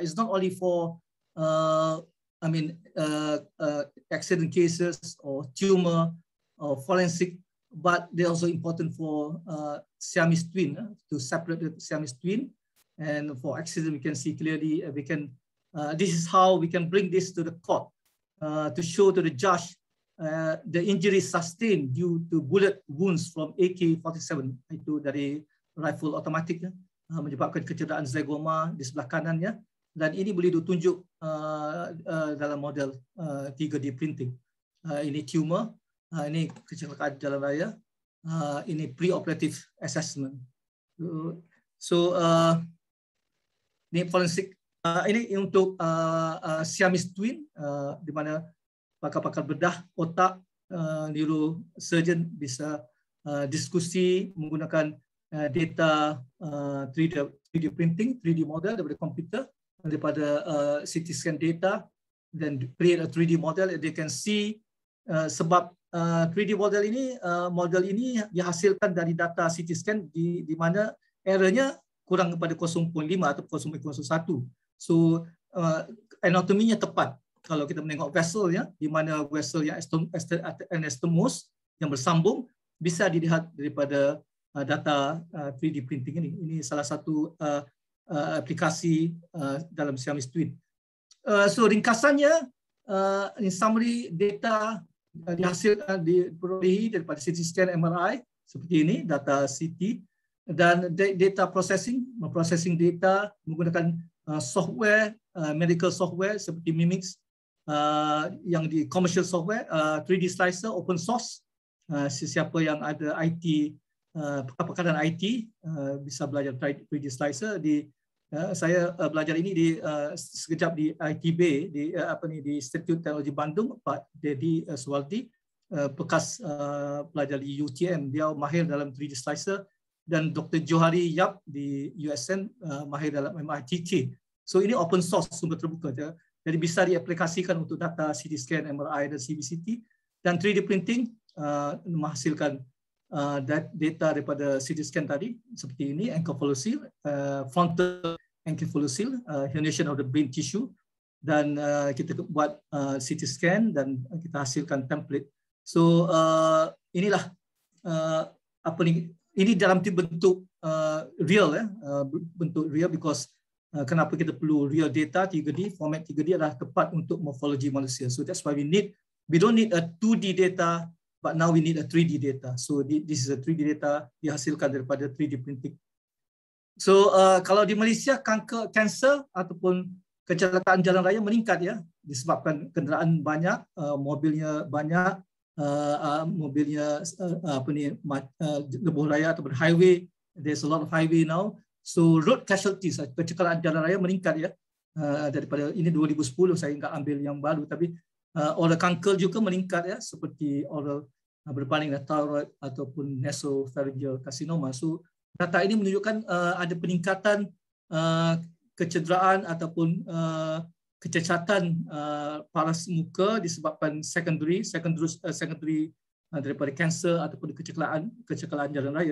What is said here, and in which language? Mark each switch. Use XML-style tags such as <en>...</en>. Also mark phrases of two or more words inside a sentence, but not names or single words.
<en>It's not only for accident cases or tumor or forensic, but they're also important for Siamese twin, to separate the Siamese twin. And for accident, we can see clearly, this is how we can bring this to the court to show to the judge the injuries sustained due to bullet wounds from AK-47,</en> <ms>itu dari</ms> <en>rifle automatic,</en> <ms>menyebabkan kecederaan zygoma di sebelah kanannya, dan ini boleh ditunjuk dalam model</ms> <en>3D printing.</en> <ms>Ini tumor, ini kecelakaan jalan raya, ini</ms> <en>pre-operative assessment.</en> <ms>Ini forensik. Ini untuk</ms> <en>Siamese twin,</en> <ms>di mana pakar-pakar bedah otak, neurosurgeon bisa diskusi menggunakan data</ms> <en>3D printing, 3D model</en> <ms>daripada komputer, daripada</ms> <en>CT scan data,</en> <ms>dan</ms> <en>create a 3D model. They can see</en> <ms>sebab</ms> <en>3D model</en> <ms>ini dihasilkan dari data</ms> <en>CT scan</en> <ms>di mana errornya kurang kepada 0.5 atau 0.01. So anatominya tepat. Kalau kita menengok vesselnya, di mana vessel yang anastomos yang bersambung bisa dilihat daripada data 3D printing ini. Ini salah satu aplikasi dalam</ms> <en>Siamese twin.</en> <ms>So ringkasannya,</ms> <en>in summary,</en> <ms>data diperolehi daripada</ms> <en>CT scan</en> <ms>MRI seperti ini, data CT, dan</ms> <en>data processing,</en> <ms>memprocessing data menggunakan software,</ms> <en>medical software</en> <ms>seperti Mimix, yang di</ms> <en>commercial software,</en> <ms>3D Slicer</ms> <en>open source.</en> <ms>Sesiapa yang ada IT, pakar IT bisa belajar 3D Slicer. Saya belajar ini sekejap di ITB, di Institut Teknologi Bandung, Pak Dedi Suwaldi, bekas pelajar di UTM, dia mahir dalam 3D Slicer, dan Dr. Johari Yap di USN mahir dalam MITK. So ini</ms> <en>open source,</en> <ms>sumber terbuka. Jadi bisa diaplikasikan untuk data</ms> <en>CT scan,</en> <ms>MRI, dan CBCT. Dan</ms> <en>3D printing</en> <ms>menghasilkan data daripada</ms> <en>CT scan</en> <ms>tadi, seperti ini, encephalocele,</ms> <en>frontal encephalocele, herniation of the brain tissue.</en> <ms>Dan kita buat</ms> <en>CT scan</en> <ms>dan kita hasilkan template. So inilah ini dalam bentuk real, bentuk real, because kenapa kita perlu</ms> <en>real data</en> <ms>3D, format 3D adalah tepat untuk morfologi manusia.</ms> <en>So that's why we don't need a 2D data, but now we need a 3D data. So this is a 3D data</en> <ms>dihasilkan daripada</ms> <en>3D printing.</en> <ms>So kalau di Malaysia, kanker ataupun kecelakaan jalan raya meningkat ya, disebabkan kenderaan banyak, mobilnya banyak, lebuh raya ataupun highway.</ms> <en>There's a lot of highway now. So road casualties,</en> <ms>kecelakaan jalan raya meningkat ya, daripada ini 2010, saya enggak ambil yang baru, tapi oral kanker juga meningkat ya, seperti oral berbanding thyroid ataupun</ms> <en>nasopharyngeal carcinoma.</en> <ms>So data ini menunjukkan ada peningkatan kecederaan ataupun kecacatan paras muka disebabkan secondary daripada kanser ataupun kecelakaan jalan raya.</ms>